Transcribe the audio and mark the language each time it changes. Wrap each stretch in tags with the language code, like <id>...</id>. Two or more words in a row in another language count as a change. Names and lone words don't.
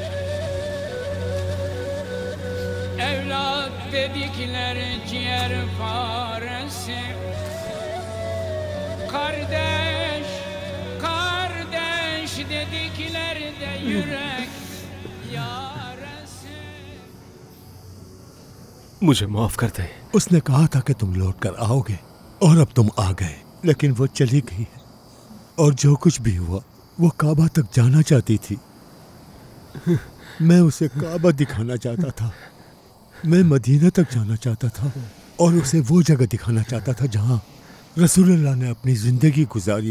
<tr>Evlat dedikler ciğer faresi, kardeş, kardeş dedikler de yürek yaresi.</tr> <hi>मुझे माफ कर दे। उसने कहा था कि तुम लौट कर आओगे और अब तुम आ गए, लेकिन वो चली गई है। और जो कुछ भी हुआ, वो काबा तक जाना चाहती थी। मैं उसे काबा दिखाना चाहता था, मैं मदीना तक जाना चाहता था और उसे वो जगह दिखाना चाहता था जहाँ रसूलुल्लाह ने अपनी जिंदगी गुजारी।</hi>